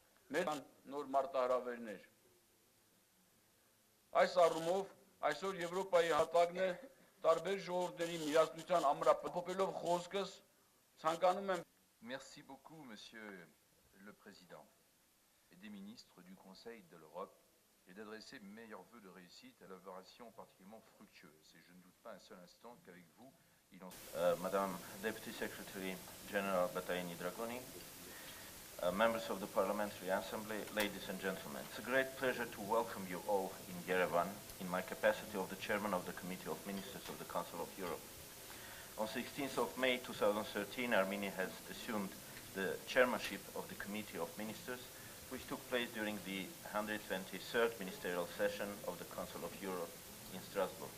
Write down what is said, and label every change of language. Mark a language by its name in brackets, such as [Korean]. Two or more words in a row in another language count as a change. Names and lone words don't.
[Armenian] մեր նոր մարտահրավերներ։ Այս առումով այսօր Եվրոպայի հատակն է տարբեր ժողովուրդների միասնության ամրապնդելով խոսքս ցանկանում եմ [French] Merci beaucoup, Monsieur le Président et des ministres du Conseil de l'Europe, et d'adresser mes meilleurs vœux de réussite à l'opération particulièrement fructueuse. Et je ne doute pas un seul instant qu'avec vous, il en... [English] Madam Deputy Secretary General Bataini Dragoni, members of the Parliamentary Assembly, ladies and gentlemen, it's a great pleasure to welcome you all in Yerevan in my capacity of the Chairman of the Committee of Ministers of the Council of Europe. On 16th of May 2013, Armenia has assumed the chairmanship of the Committee of Ministers, which took place during the 123rd ministerial session of the Council of Europe in Strasbourg.